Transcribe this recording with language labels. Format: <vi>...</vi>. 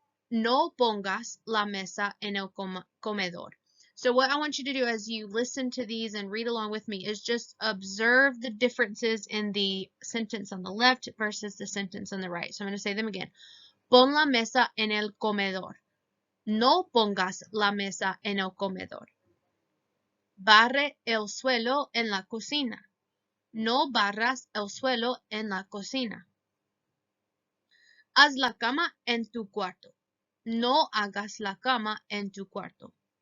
<es>No pongas la mesa en el comedor.</es> <en>So what I want you to do as you listen to these and read along with me is just observe the differences in the sentence on the left versus the sentence on the right. So I'm going to say them again.</en> <es>Pon la mesa en el comedor. No pongas la mesa en el comedor. Barre el suelo en la cocina. No barras el suelo en la cocina. Haz la cama en tu cuarto. No hagas la cama en tu cuarto.</es>